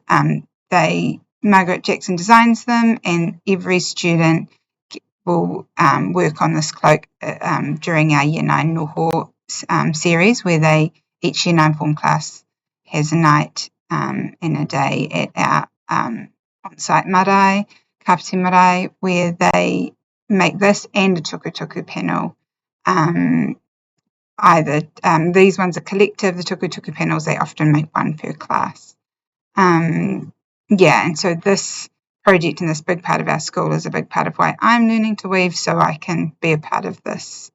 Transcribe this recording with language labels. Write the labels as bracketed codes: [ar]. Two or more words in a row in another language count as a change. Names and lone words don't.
[en] Margaret Jackson designs them, and every student will work on this cloak during our Year 9 noho series, where each Year 9 form class has a night and a day at our on-site marae, Kapiti marae, where they make this and a tukutuku panel. These ones are collective. The tukutuku panels, they often make one per class. And so this project and this big part of our school is a big part of why I'm learning to weave, so I can be a part of this.